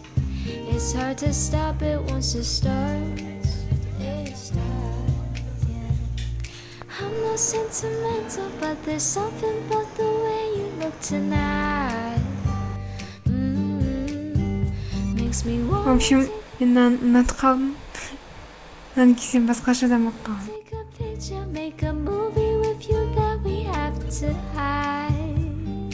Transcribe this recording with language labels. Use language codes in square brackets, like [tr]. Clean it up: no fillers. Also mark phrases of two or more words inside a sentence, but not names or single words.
[en] It's hard to stop it once it starts. It starts, yeah. I'm not sentimental, but there's something about the way you look tonight. Makes me [ru] В [en] want [kk] общем, мен ұнатып қалдым. Мынаны кисем басқаша да болып қалған. [en] take a picture, make a movie with you that we have to hide.